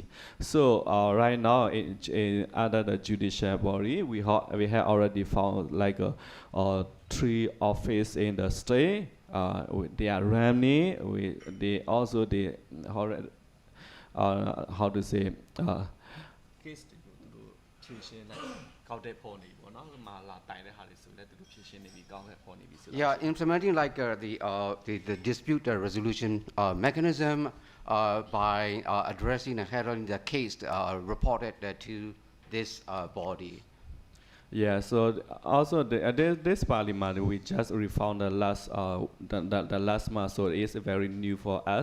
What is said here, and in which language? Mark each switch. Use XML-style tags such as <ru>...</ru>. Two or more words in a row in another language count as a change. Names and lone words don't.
<en>So right now, under the judicial body, we have already found like 3 offices in the state. They are running. How to say.</en> <my>ဖြည့်ရှင်းတဲ့ကောက်တဲ့ပေါ်နေပေါ့နော်။မှာလာတိုင်တဲ့ဟာတွေဆိုလည်းသူတို့ဖြည့်ရှင်းနေပြီးကောက်တဲ့ပေါ်နေပြီဆိုတော့</my> <en>Yeah, implementing like the dispute resolution mechanism by addressing and handling the case reported to this body. Yeah, so also this parliament we just reformed the last month, so it's very new for us.</en>